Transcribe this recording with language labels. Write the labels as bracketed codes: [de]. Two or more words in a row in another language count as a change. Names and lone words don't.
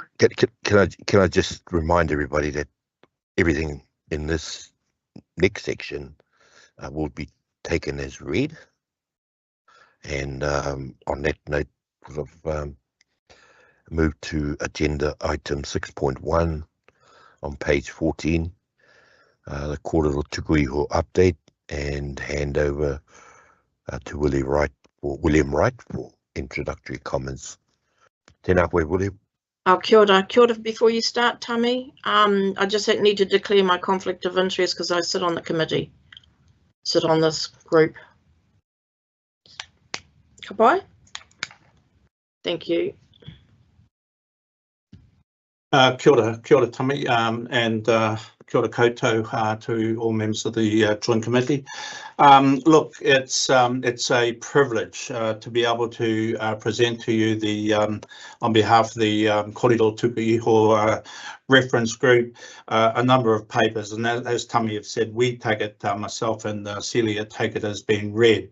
[en] Can I just remind everybody that everything in this next section will be taken as read, and on that note, sort of move to agenda item 6.1 on page 14, the Kōrero Tukuiho update, and hand over to William Wright for introductory comments. [mi] Tēnā koe, William. Kia ora. Kia ora. [en] Before you start, Tammy, I just need to declare my conflict of interest because I sit on the committee, sit on this group. Goodbye. Thank you. [mi] Kia ora [en] Tami, and [mi] kia ora koutou [en] to all members of the Joint Committee. Look, it's a privilege to be able to present to you the on behalf of the Kōrero Tuku Iho reference group a number of papers, and as Tami have said, we take it, myself and Celia take it as being read.